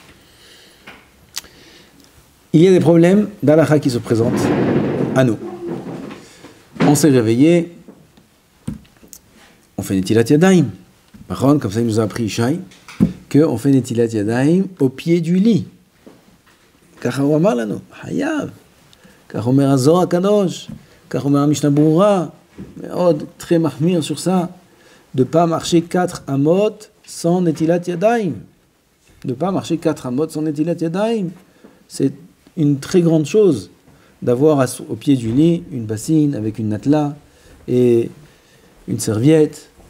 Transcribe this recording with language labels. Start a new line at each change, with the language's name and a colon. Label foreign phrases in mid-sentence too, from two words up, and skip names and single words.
French: Il y a des problèmes d'halakha qui se présentent à nous. On s'est réveillé, on fait des
Hebrew: נטילת ידיים.
French: Par contre, comme ça, il nous a appris Ishaï, qu'on fait des
Hebrew: נטילת ידיים
French: au pied du lit.
Hebrew: Kach הוא אמר לנו, חייב. כך אומר הזוהר הקדוש, כך אומר המשנה ברורה, מאוד très מחמיר
French: sur ça, de ne pas marcher 4 amot sans
Hebrew: נטילת ידיים.
French: De ne pas marcher 4 amot sans
Hebrew: נטילת ידיים.
French: C'est une très grande chose d'avoir au pied du lit une bassine avec une natla et une serviette.